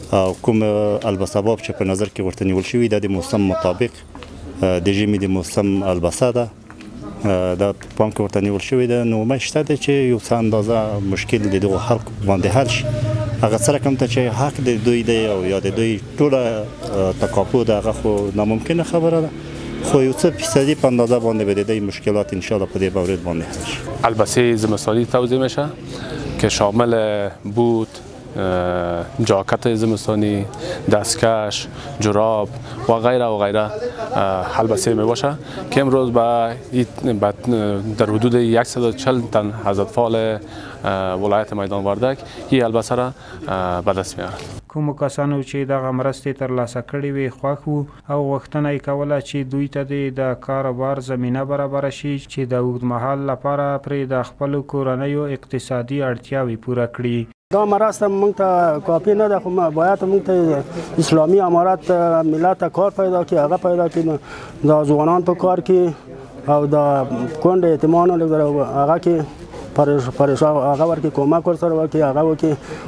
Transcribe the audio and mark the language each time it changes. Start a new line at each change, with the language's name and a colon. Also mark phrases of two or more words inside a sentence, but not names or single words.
Pashto: او کوم البساباب چې په نظر کې ورته نیول شوي د موسم مطابق د ژمي د موسم البسه ده دا پام کې ورته نیول شوی ده. نو ما شته دی چې یو څه اندازه مشکل د دغو خلکو باندې حل شي. هغه سره کوم ته چې حق د دوی دی او یا د دوی ټوله تکاپو د هغه خو ناممکنه خبره ده، خو یو څه فیصدی په اندازه باندې به د مشکلات انشاءالله په دې مورد باندې حل شي.
Persian: البسه زمستانی توزیع میشه که شامل بود جاکت زمستانی، دستکش، جراب و غیره و غیره البسه می باشه که امروز در حدود 140 تن از اطفال ولایت میدان وردګ این البسه را به دست میارند.
Pashto: کومو کسانو چې دغه مرستې ترلاسه کړې وي خوښ وو او غوښتنه یې کوله چې دوی ته د کاروبار زمینه برابره شي چې د اوږدمهال لپاره پرې د خپلو کورنیو اقتصادي اړتیاوې پوره کړي. دا مرسته موږ ته کافی نه ده، خو باید موږ ته اسلامي امارت ملت کار پیدا کړي، هغه پیدا کړي د ځوانان په کار کې او د کونډې یتیمانو هغه کې پریشان هغه ورکې کمک ورسره وکړي هغه وکړي.